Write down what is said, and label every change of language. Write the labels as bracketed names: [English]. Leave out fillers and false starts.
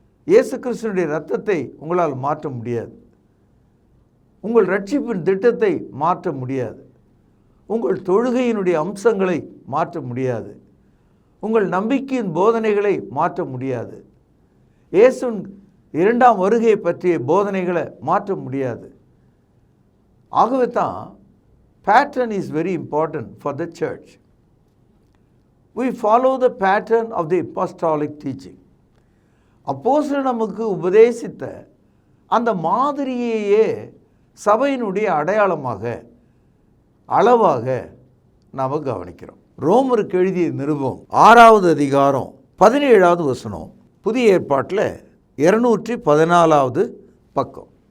[Tamil] இயேசு கிறிஸ்துவினுடைய இரத்தத்தை உங்களால் மாற்ற முடியாது. உங்கள் ரட்சிப்பின் திட்டத்தை மாற்ற முடியாது. உங்கள் தொழுகையினுடைய அம்சங்களை மாற்ற முடியாது. உங்கள் நம்பிக்கையின் போதனைகளை மாற்ற முடியாது. இயேசுவின் 2ஆம் வருகை பற்றிய போதனைகளை மாற்ற முடியாது. ஆகவே தான் [English] pattern is very important for the church. We follow the pattern of the apostolic teaching. [Tamil] அப்போஸ்தலர் நமக்கு உபதேசித்த அந்த மாதிரியையே சபையினுடைய அடையாளமாக, அளவாக நாம் கவனிக்கிறோம். ரோமருக்கு எழுதிய நிருபம் 6வது அதிகாரம் 17வது வசனம், புதிய ஏற்பாட்டில் 214வது பக்கம்.